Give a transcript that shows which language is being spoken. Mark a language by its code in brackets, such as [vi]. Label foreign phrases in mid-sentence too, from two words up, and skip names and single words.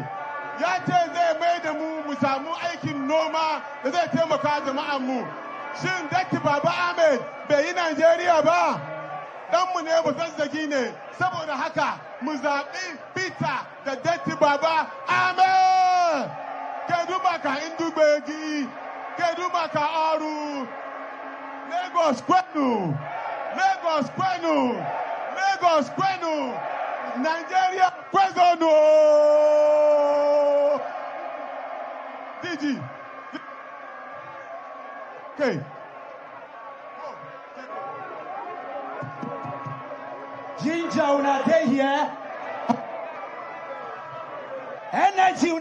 [ha] Ya ce zai mai da mu samu aikin noma da zai taimaka jama'an mu. Shin Datti Baba Ahmed bai yi Najeriya ba? Ɗanmu ne mu zazzagi ne, saboda haka mu zaɓi Peter da Datti Baba Ahmed. [ig] Kedu maka Indubegi, kedu maka Oru. Lagos kwenu, Lagos kwenu, Lagos kwenu, Nigeria kwenu. DG. Okay. [pcm] Ginger, una day here. Energy.